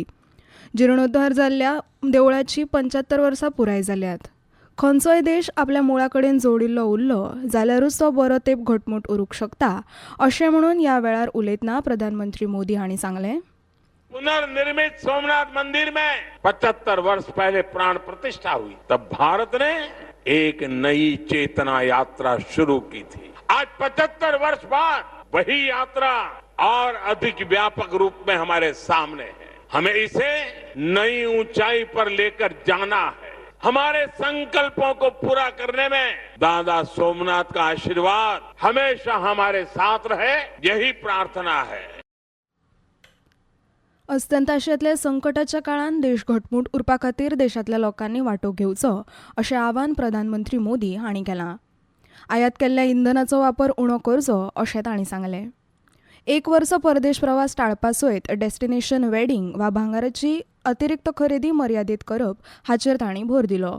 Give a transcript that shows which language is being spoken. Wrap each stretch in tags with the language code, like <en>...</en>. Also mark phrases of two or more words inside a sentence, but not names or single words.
<kok>जिर्णोद्धार जाल्ल्या देवळाची 75 वर्सां पुराय जाल्यात. खंयचोय देश आपल्या मुळा कडेन जोडिल्लो उरलो जाल्यारूच तो बरो तेंप घटमूट उरूंक शकता अशें म्हणून ह्या वेळार उलयतना प्रधानमंत्री मोदी हांणी सांगलें.</kok> <hi>पुनर्निर्मित सोमनाथ मंदिर में 75 वर्ष पहले प्राण प्रतिष्ठा हुई, तब भारत ने एक नई चेतना यात्रा शुरू की थी. आज 75 वर्ष बाद वही यात्रा और अधिक व्यापक रूप में हमारे सामने है. हमें इसे नई ऊंचाई पर लेकर जाना है. हमारे संकल्पों को पूरा करने में दादा सोमनाथ का आशीर्वाद हमेशा हमारे साथ रहे, यही प्रार्थना है.</hi> <kok>अस्तंत आशियांतल्या संकटाच्या काळान देश घटमूट उरपा खातीर देशांतल्या लोकांनी वांटो घेवचो अशें आवाहन प्रधानमंत्री मोदी हांणी केलां. आयात केल्ल्या इंधनाचो वापर उणो करचो अशें तांणी सांगलें. 1 वर्स परदेश प्रवास टाळपा सयत</kok> <en>destination wedding</en> <kok>वा भांगाराची अतिरिक्त खरेदी मर्यादीत करप हाचेर तांणी भर दिलो.</kok>